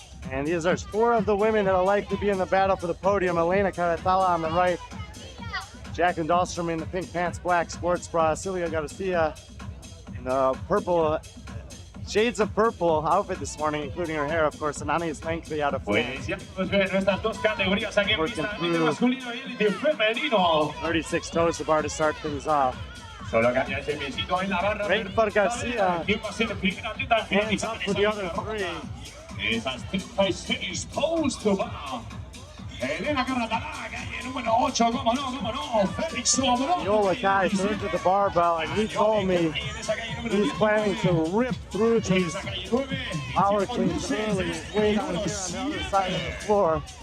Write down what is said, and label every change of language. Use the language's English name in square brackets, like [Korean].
[English] And these are 4 of the women that are likely to be in the battle for the podium. Elena Caratala on the right, Jacqueline Dahlstrom in the pink pants, black sports bra, Silvia Garcia in the purple, shades of purple outfit this morning, including her hair, of course, and Anaïs Lankry out of France. [Spanish] Pues ya podemos ver nuestras dos categorías aquí en pista, élite masculino y élite femenino. [English] 36 toes to bar to start things off. [Spanish] Solo cambia ese besito en la barra. [English] Great for Garcia. [Spanish] ¿Quién va a ser el primer atleta en [English] Hands up for the other 3. [Spanish] Esas 36 toes to bar. Elena Caratala, calle número 8, cómo no, Félix Sobron. [English] Aniola Kai turned to the barbell, and he told me he's planning to rip through these power cleans early. He's way down here on the other side of the floor.